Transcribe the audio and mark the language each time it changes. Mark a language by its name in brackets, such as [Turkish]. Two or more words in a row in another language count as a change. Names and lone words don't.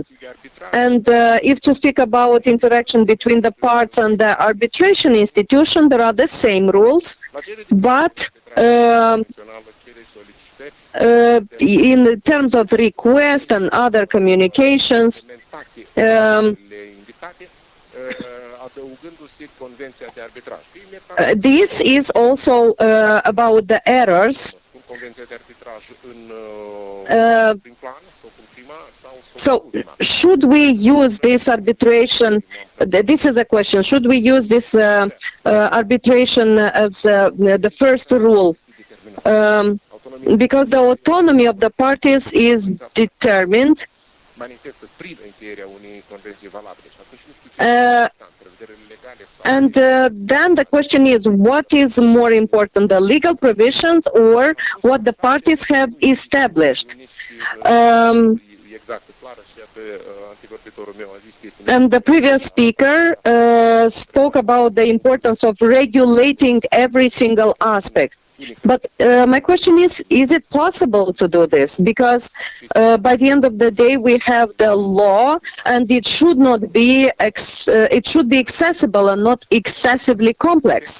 [English] And if to speak about interaction between the parts and the arbitration institution, there are the same rules, but in terms of request and other communications, [Romanian] adăugându-se convenția de arbitraj. [English] This is also about the errors. [Romanian] Spun convenția de arbitraj în prim plan sau în prima sau [English] So, should we use this arbitration? This is a question. Should we use this arbitration as the first rule? Because the autonomy of the parties is determined. [Romanian] manifestă prin încheierea unei convenții valabile. Și atunci nu știu ce prevederile legale sau... [English] And then the question is, what is more important, the legal provisions or what the parties have established? [Romanian] Exact, clară și pe antevorbitorul meu a zis că este... [English] And the previous speaker spoke about the importance of regulating every single aspect. But my question is it possible to do this? Because by the end of the day, we have the law, and it should not be it should be accessible and not excessively complex.